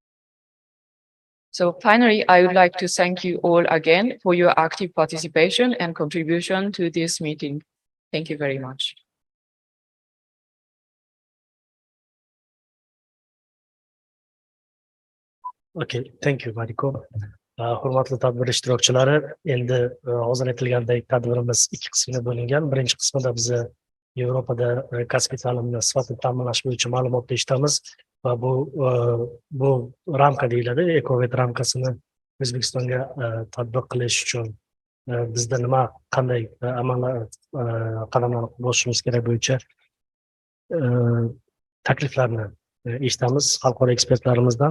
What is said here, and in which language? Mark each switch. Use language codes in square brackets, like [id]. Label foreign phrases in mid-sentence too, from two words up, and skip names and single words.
[en] So finally, I would like to thank you all again for your active participation and contribution to this meeting. Thank you very much. Okay, thank you, Mariko. [uz] Hurmatli tadbir ishtirokchilari, endi hozir aytilgandek tadbirimiz 2 qismga bo'lingan. Birinchi qismida biz Yevropada kasbiy ta'limni sifatini ta'minlash bo'yicha ma'lumotni eshitamiz va bu ramka deyiladi. EQUAVET ramkasini O'zbekistonga tatbiq qilish uchun bizda qanday qadamlar bosishimiz kerak bo'yicha takliflarni eshitamiz xalqaro ekspertlarimizdan.